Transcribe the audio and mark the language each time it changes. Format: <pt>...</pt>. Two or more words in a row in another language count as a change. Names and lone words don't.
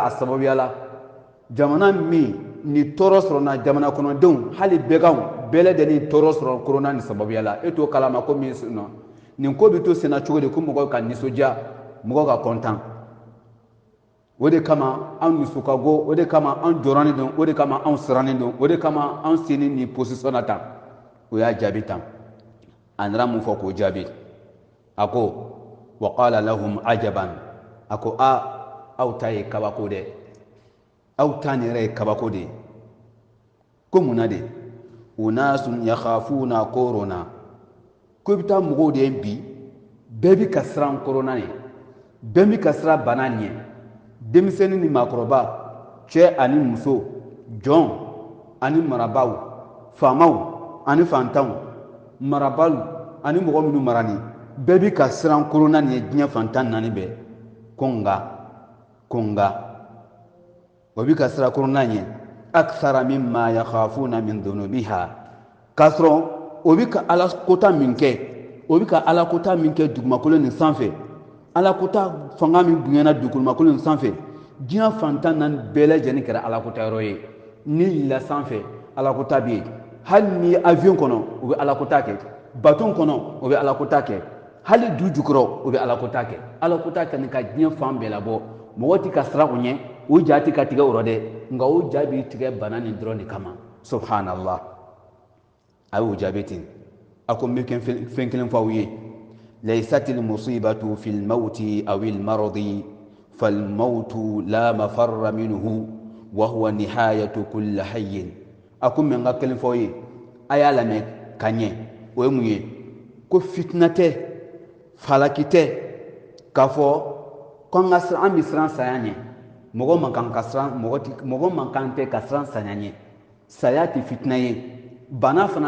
<bm>a sababuya la jamana min ni tɔɔrɔ sɔrɔna jamana kɔnɔdenw hali bɛɛkanw bɛɛ lajɛlen tɔɔrɔ sɔrɔ corona ni sababuya la e t'o kalama ko min na nin ko bɛ to senna cogo di ko mɔgɔw ka nisɔndiya mɔgɔw ka kɔntan o de kama an dusu ka go o de kama an jɔrɔnen don o de kama an sirannen don o de kama an sini ni position na tan o y'a jaabi tan a nana mun fɔ k'o jaabi a ko</bm> <ar>وقال لهم عجبا</ar> <bm>a ko aw ta ye kabako dɛ aw ta nin yɛrɛ ye kabako de ko mun na de</bm> <ar>أناس يخافون</ar> <bm>corona ko i bɛ taa mɔgɔw de ye bi bɛɛ bɛ ka siran corona ɲɛ bɛɛ bɛ ka siran bana ɲɛ denmisɛnnin ni maakɔrɔba cɛ ani muso jɔn ani marabaw faamaw ani fantanw marabaw ani mɔgɔ minnu marani bɛɛ bɛ ka siran corona nin ye diɲɛ fantan naani bɛɛ konga o bi ka sira corona ɲɛ</bm> <ar>أكثر مما يخافون من ذنوبها</ar> <bm>k'a sɔrɔ o bi ka ala kota min kɛ o bi ka ala kota min kɛ dugumakolo nin sanfɛ ala kota fanga min bonyana dugumakolo nin sanfɛ diɲɛ fantan naani bɛɛ lajɛlen kɛra ala kota yɔrɔ ye ni yɛlɛla sanfɛ ala kota bɛ yen hali ni avion kɔnɔ o bɛ ala kota kɛ bateau kɔnɔ o bɛ ala kota kɛ hali du jukɔrɔ o bɛ ala kota kɛ ala kota kɛ ni ka diɲɛ fan bɛɛ labɔ mɔgɔ tɛ ka siran o ɲɛ o jati ka tigɛ o rɔ dɛ nka o ja b'i tigɛ bana nin dɔrɔn de kama subhanallah a y'o jaabi ten a ko n bɛ fɛn kelen fɔ aw ye</bm> <ar>ليست المصيبة في الموت أو المرض فالموت لا مفر منه وهو نهاية كل حي</ar> <bm>a ko n bɛ n ka kelen fɔ aw ye a y'a lamɛn ka ɲɛ o ye mun ye ko fitina tɛ falaki tɛ k'a fɔ ko an bɛ siran saya ɲɛ mɔgɔ man kan tɛ ka siran saya ɲɛ saya tɛ fitina ye bana fana</bm>